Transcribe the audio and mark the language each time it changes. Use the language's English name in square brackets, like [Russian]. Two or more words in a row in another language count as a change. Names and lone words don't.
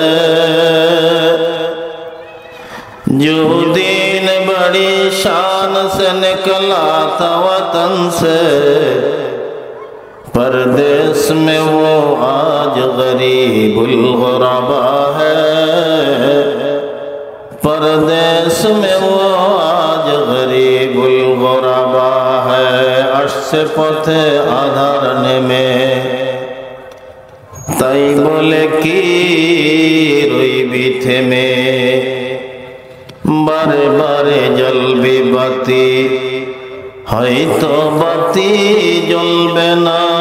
[Urdu] جو دین بڑی شان سے نکلا تھا وطن سے، پردیس میں وہ آج غریب الغربا ہے، پردیس میں وہ آج غریب الغربا ہے۔ عرش سے [Bangla] পথে আধার নেমে তাই বলে কি রইবি থেমে, বারে বারে জ্বলবে বাতি, হয়তো বাতি জ্বলবে না।